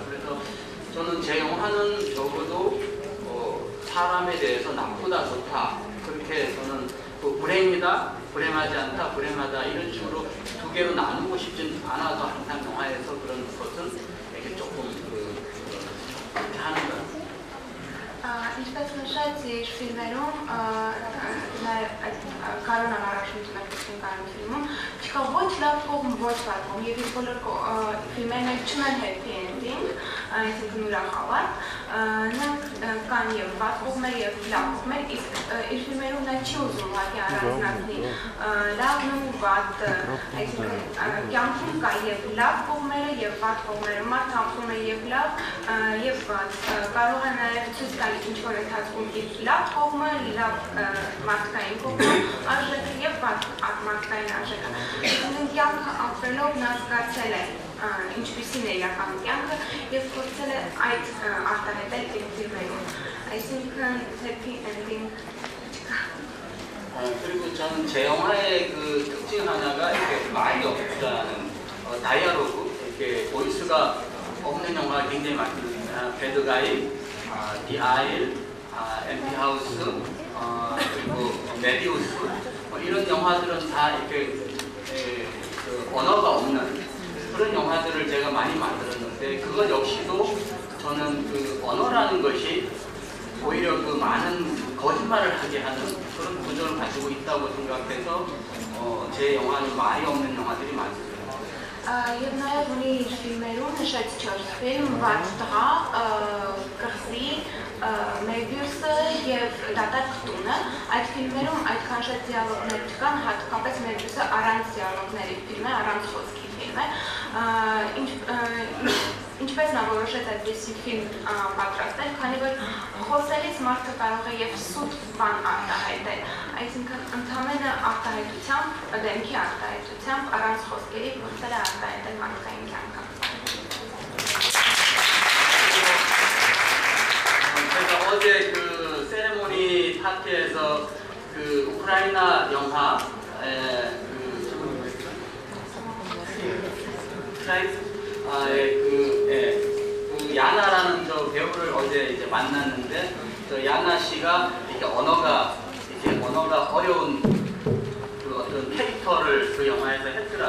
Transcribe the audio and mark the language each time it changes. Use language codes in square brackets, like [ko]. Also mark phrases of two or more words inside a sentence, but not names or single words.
[ko] 그래서 저는 제 영화는 적어도 사람에 대해서 나쁘다, 좋다 그렇게 저는 불행이다, 불행하지 않다, 불행하다 이런 식으로 두 개로 나누고 싶진 않아서 항상 영화에서 그런 것은 이렇게 조금 그렇게 하는 것 같습니다. [hy] Ինչպես նշեց իր ֆիլմերում, Կարոն անառաջնություն ակտիվին կարոն ֆիլմում, չկա ոչ լավ կողմ, ոչ վատ կողմ, և իր բոլոր ֆիլմերն չունեն [en] happy ending, [hy] այսինքն ուրախավար, նրանք կան և վատ կողմեր և լավ կողմեր, իսկ իր ֆիլմերում նա չի ուզում ուղղակի առանձնացնի լավն ու վատը, այսինքն կյանքում կա և լավ կողմերը և վատ կողմերը, մարդը ապրում է և լավ և վատ, կարող է նաև ցույց տալ ինչ-որ ընթացքում իր լավ կողմը, լավ մարդկային կողմը, արժեքը և վատ մարդկային արժեքը։ Կյանքը ապրելով նա զգացել է ինչպիսին է իրական կյանքը և փորձել է այդ արտահայտել իր ֆիլմերում։ Այսինքն [en] happy ending [hy] չկա։ [ko] 그리고 저는 제 영화의 그 특징 하나가 이렇게 말이 없다는 다이아로그, 이렇게 보이스가 없는 영화가 굉장히 많습니다. 배드가이, 디 아일, 엠티 하우스, 그리고 메디우스 이런 영화들은 다 이렇게 그 언어가 없는 그런 영화들을 제가 많이 만들었는데 그것 역시도 저는 그 언어라는 것이 오히려 그 많은 거짓말을 하게 하는 그런 구조를 가지고 있다고 생각해서 제 영화는 말이 없는 영화들이 많습니다. [hy] Եվ նաև ունի իր ֆիլմերում նշեց 4 ֆիլմ, «Վատ տղա», «Կղզի», «Մեբիուսը» և «Դատարկ տունը»։ Այդ ֆիլմերում այդքան շատ դիալոգներ չկան, հատկապես «Մեբիուսը» առանց դիալոգների ֆիլմ է, առանց խոսքի ֆիլմ է։ Ինչպես նա որոշեց այդպիսի ֆիլմ պատրաստել, քանի որ խոսելիս մարդը կարող է և սուտ բան արտահայտել, այսինքն ընդամենը արտահայտությամբ, դեմքի արտահայտությամբ, առանց խոսքերի փորձել է արտահայտել մարդկային կյանքը։ [ko] 제가 어제 그 세레모니 파티에서 그 우크라이나 영화 그 야나라는 저 배우를 어제 이제 만났는데 저 야나 씨가 이렇게 언어가 어려운 그 어떤 캐릭터를 그 영화에서 했더라고요.